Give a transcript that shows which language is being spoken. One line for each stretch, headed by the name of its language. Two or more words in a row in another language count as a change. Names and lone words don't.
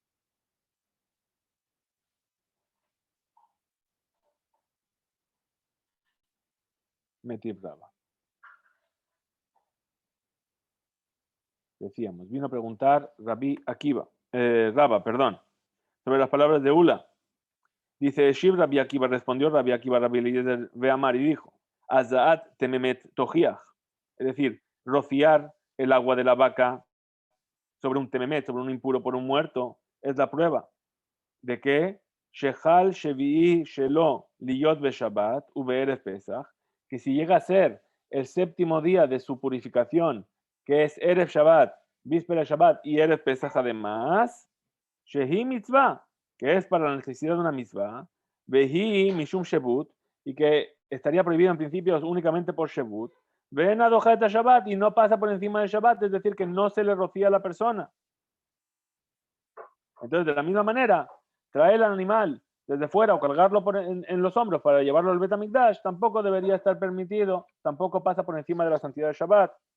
Aramaic: מתיב רבה.
Spanish: Decíamos, vino a preguntar Rabbi Akiva, Rabba, perdón, sobre las palabras de Ula. Dice, Shib Rabbi Akiva, respondió Rabbi Akiva, Rabbi Eliezer Veamar y dijo,
Hebrew: הזאת טמא מת תוכיח,
Spanish: es decir, rociar el agua de la vaca sobre un tememet, sobre un impuro por un muerto, es la prueba de que
Hebrew: שחל שביעי שלו להיות בשבת ובערב פסח,
Spanish: que si llega a ser el séptimo día de su purificación, que es
Hebrew: ערב שבת,
Spanish: víspera Shabbat y
Hebrew: ערב פסח
Spanish: además,
Hebrew: שהיא מצוה,
Spanish: que es para la necesidad de una mitzvah,
Hebrew: והיא משום שבות,
Spanish: y que estaría prohibido en principio únicamente por Shebut,
Hebrew: ואינה דוחה שבת
Spanish: y no pasa por encima del Shabbat, es decir, que no se le rocía a la persona. Entonces, de la misma manera, traer el animal desde fuera o cargarlo en los hombros para llevarlo al
Hebrew: בית המקדש
Spanish: tampoco debería estar permitido, tampoco pasa por encima de la santidad del Shabbat.